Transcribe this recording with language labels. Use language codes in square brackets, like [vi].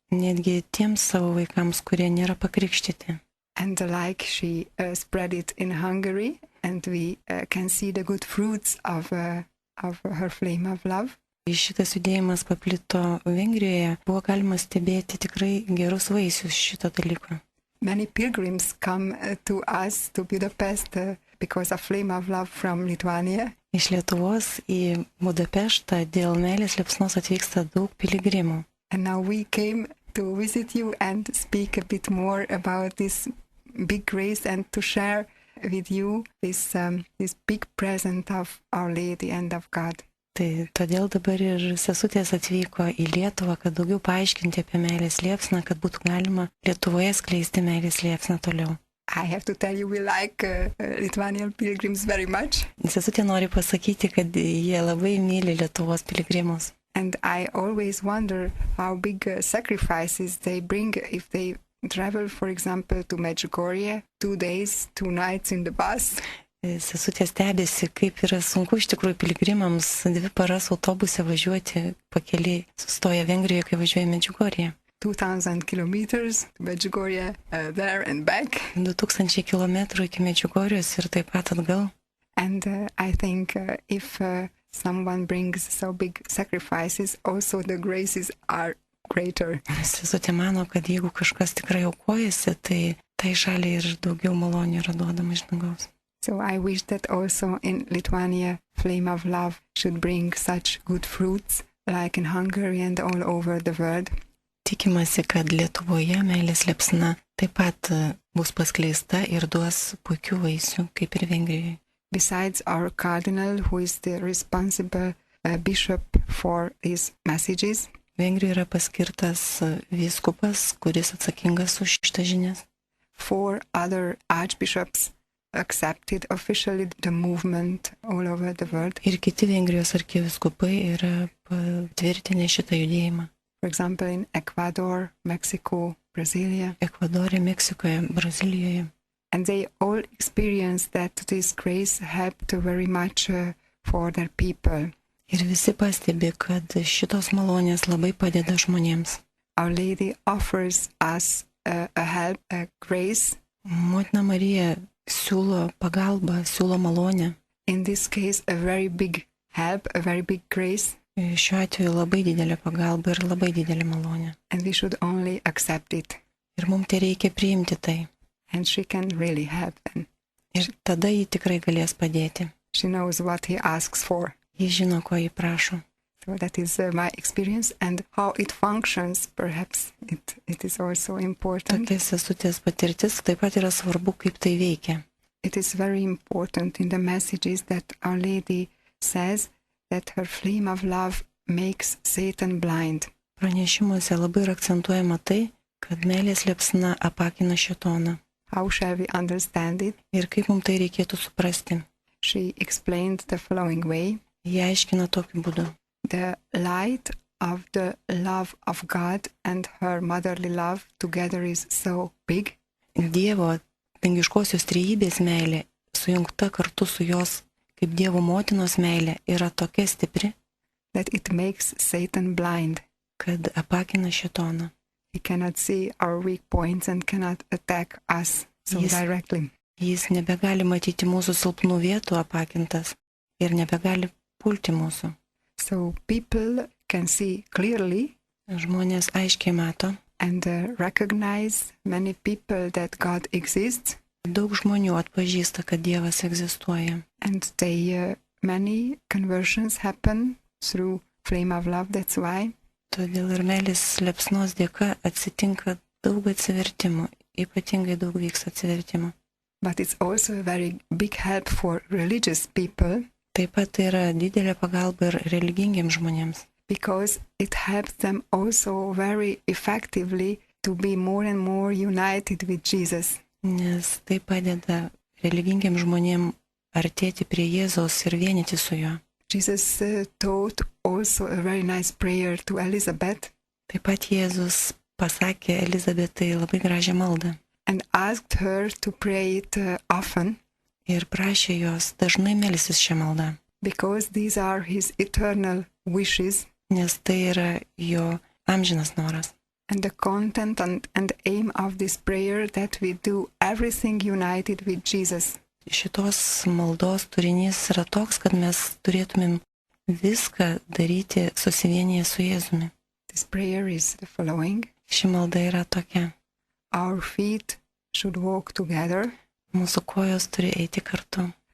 [lt] Netgi tiems savo vaikams, kurie nėra pakrikštyti. [en] And like she spread it in Hungary, and we can see the good fruits of her flame of love. [lt] Šitas judėjimas paplito Vengrijoje, buvo galima stebėti tikrai gerus vaisius šito dalyko. [en] Many pilgrims come to us, to Budapest, because of flame of love from Lithuania. [lt] Iš Lietuvos į Budapeštą dėl meilės liepsnos atvyksta daug piligrimų. [en] And now we came to visit you and speak a bit more about this big grace and to share with you this big present of Our Lady and of God. [lt] Tai todėl dabar ir sesutės atvyko į Lietuvą, kad daugiau paaiškinti apie meilės liepsną, kad būtų galima Lietuvoje skleisti meilės liepsną toliau. [en] I have to tell you, we like Lithuanian pilgrims very much. [lt] Sesutė nori pasakyti, kad jie labai myli Lietuvos piligrimus. [en] And I always wonder how big sacrifices they bring if they travel, for example, to Medjugorje, 2 days, 2 nights in the bus. [lt] Sesutė stebėsi, kaip yra sunku iš tikrųjų piligrimams 2 paras autobuse važiuoti pakeliui, sustoja Vengrijoje, kai važiuoja Medžiugorje. [en] 2,000 kilometers to Medjugorje, there and back. [lt] 2000 km iki Medžiugorijos ir taip pat atgal. [en] And I think if someone brings so big sacrifices, also the graces are greater. [lt] Sesutė mano, kad jeigu kažkas tikrai aukojasi, tai šaliai ir daugiau malonių yra duodama iš dangaus. [en] So I wish that also in Lithuania, flame of love should bring such good fruits, like in Hungary and all over the world. [lt] Tikimasi, kad Lietuvoje meilės liepsna taip pat bus paskleista ir duos puikių vaisių, kaip ir Vengrijoje. [en] Besides our cardinal, who is the responsible bishop for these messages, [lt] Vengrijoje yra paskirtas vyskupas, kuris atsakingas už šitą žinias. [en] 4 other archbishops accepted officially the movement all over the world. [lt] Ir kiti Vengrijos arkivyskupai yra patvirtinę šitą judėjimą. [en] For example, in Ecuador, Mexico, Brasilia. [lt] Ekvadore, Meksikoje, Brazilijoje. [en] And they all experienced that this grace helped very much for their people. [lt] Ir visi pastebi, kad šitos malonės labai padeda žmonėms. [en] Our Lady offers us a help, a grace. [lt] Motina Marija siūlo pagalbą, siūlo malonę. [en] In this case, a very big help, a very big grace. [lt] Šiuo atveju labai didelė pagalba ir labai didelė malonė. [en] And we should only accept it. [lt] Ir mums tai reikia priimti tai. [en] And she can really help them. [lt] Ir tada ji tikrai galės padėti. [en] She knows what he asks for. [lt] Ji žino, ko ji prašo. [en] So that is my experience, and how it functions, perhaps it is also important. [lt] Tokia sesutės patirtis taip pat yra svarbu, kaip tai veikia. [en] it is very important in the messages that Our Lady says that her flame of love makes Satan blind. [lt] Pranešimuose labai yra akcentuojama tai, kad meilės liepsna apakina šėtoną. [en] How shall we understand it? [lt] Ir kaip mums tai reikėtų suprasti? [en] She explained the following way. [lt] Jie aiškina tokiu būdu. [en] The light of the love of God and her motherly love together is so big [lt] Dievo dangiškosios trejybės meilė, sujungta kartu su jos kaip Dievo motinos meilė, yra tokia stipri, [en] that it makes Satan blind. [lt] kad apakina šėtoną. [en] He cannot see our weak points and cannot attack us so Yes. directly. [lt] Jis nebegali matyti mūsų silpnų vietų apakintas ir nebegali pulti mūsų. [en] So people can see clearly [lt] Žmonės aiškiai mato, [en] and recognize many people that God exists, [lt] daug žmonių atpažįsta, kad Dievas egzistuoja. [en] and many conversions happen through flame of love. That's why. [lt] Todėl ir meilės liepsnos dėka atsitinka daug atsivertimų, ypatingai daug vyks atsivertimų. [en] But it's also a very big help for religious people [lt] Taip pat tai yra didelė pagalba ir religingiems žmonėms, [en] because it helps them also very effectively to be more and more united with Jesus. [lt] nes tai padeda religingiems žmonėms artėti prie Jėzaus ir vienyti su juo. [en] Jesus taught also a very nice prayer to Elizabeth [lt] Taip pat Jėzus pasakė Elizabetai labai gražią maldą [en] and asked her to pray it often [lt] ir prašė jos dažnai melstis šią maldą, [en] because these are his eternal wishes, [lt] nes tai yra jo amžinas noras. [en] and the content and aim of this prayer that we do everything united with Jesus. [lt] Šitos maldos turinys yra toks, kad mes turėtumėm viską daryti susivienyje su Jėzumi. [en] This prayer is the following. [lt] Ši malda yra tokia. [en] Our feet should walk together, [lt] Mūsų kojos turi eiti kartu,